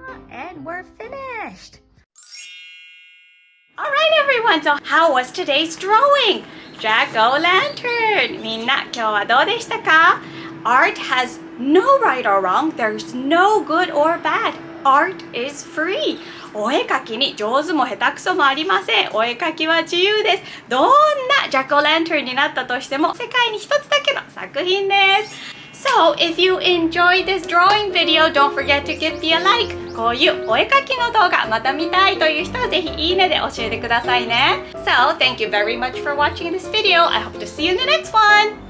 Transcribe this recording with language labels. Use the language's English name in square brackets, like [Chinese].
[English] And we're finished. All right, everyone. So how was today's drawing? Jack-O-Lantern. [Japanese] みんな今日はどうでしたか? [English] Art has no right or wrong. There's no good or bad. Art is free. [Japanese] お絵かきに上手も下手くそもありません。お絵かきは自由です。どんなジャック・オ・ランタンになったとしても世界に一つだけの作品です。 So, if you enjoyed this drawing video, don't forget to give me a like. こういうお絵かきの動画また見たいという人はぜひいいねで教えてくださいね。 [English] So, thank you very much for watching this video. I hope to see you in the next one.